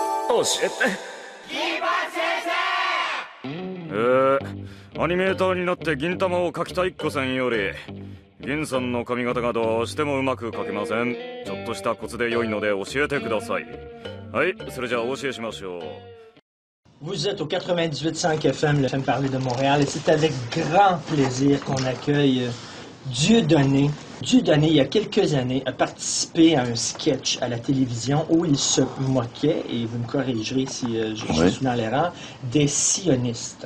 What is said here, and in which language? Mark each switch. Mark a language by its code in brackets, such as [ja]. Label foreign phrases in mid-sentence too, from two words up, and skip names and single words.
[ja] 教えて。アニメーターになって銀玉を描きたいっこさんより、銀さんの髪型がどうしてもうまく描けません。ちょっとしたコツで良いので教えてください。はい、それじゃあお教えしましょう。 [fr] Vous êtes au 98.5 FM, le FM Parler de Montréal, et c'est avec grand plaisir qu'on accueille Dieudonné. Dieudonné, il y a quelques années, a participé à un sketch à la télévision où il se moquait, et vous me corrigerez si je suis dans l'erreur, des sionistes.